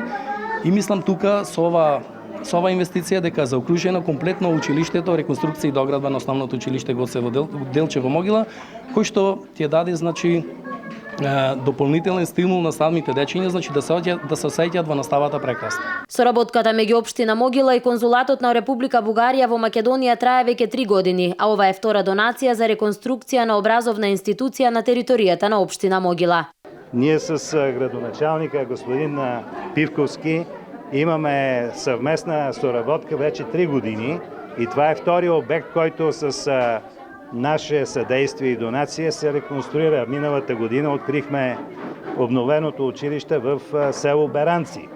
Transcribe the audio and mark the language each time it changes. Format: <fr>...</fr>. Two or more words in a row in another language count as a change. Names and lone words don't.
<mk>И мислам тука со ова инвестиција дека заокружено комплетно училиштето, реконструкција и доградба на основното училиште Гоце Делчев во Могила, кој што ќе даде дополнителен стимул на самите дечиња, да се осеќаат во наставата прекрасно. Соработката меѓу општина Могила и конзулатот на Република Бугарија во Македонија трае веќе 3 години, а ова е втора донација за реконструкција на образовна институција на територијата на општина Могила.</mk> <bg>Ние с градоначалника господин Пивковски имаме съвместна соработка вече 3 години и това е втори обект, който с наше съдействие и донация се реконструира. Миналата година открихме обновеното училище в село Беранци.</bg>